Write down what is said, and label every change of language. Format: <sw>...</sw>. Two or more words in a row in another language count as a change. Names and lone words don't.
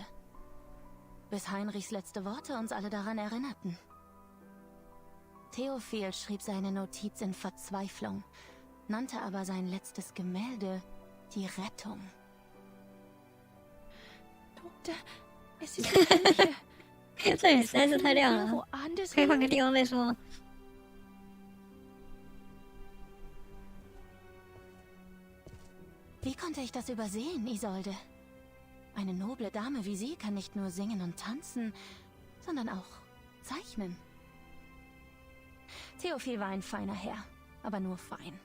<de>Bis Heinrichs letzte Worte uns alle daran erinnerten. Theophil schrieb seine Notiz in Verzweiflung, nannte aber sein letztes Gemälde die Rettung. Doktor, es ist hell hier.</de> <zh>这里实在是太亮了，可以换个地方再说吗？</zh> <de>Wie konnte ich das übersehen, Isolde? Eine noble Dame wie Sie kann nicht nur singen und tanzen, sondern auch zeichnen. Theophil war ein feiner Herr, aber nur fein.</de>